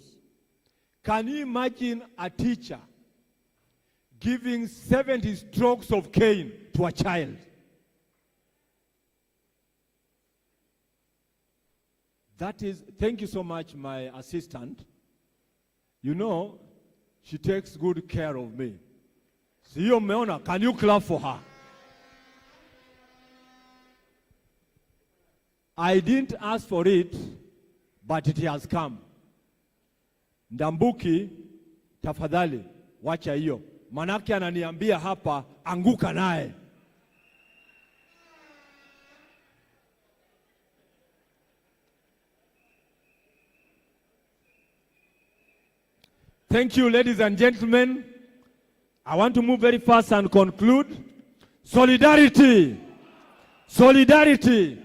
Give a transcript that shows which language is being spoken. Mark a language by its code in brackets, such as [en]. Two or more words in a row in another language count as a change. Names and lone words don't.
[en] Can you imagine a teacher giving 70 strokes of cane to a child? That is, thank you so much, my assistant. You know, she takes good care of me. [sw] Sio meona, [en] can you clap for her? I didn't ask for it, but it has come. [sw] Ndambuki, tafadhali, wacha hiyo. manake ananiambia hapa anguka naye. [en] Thank you, ladies and gentlemen. I want to move very fast and conclude. Solidarity. Solidarity.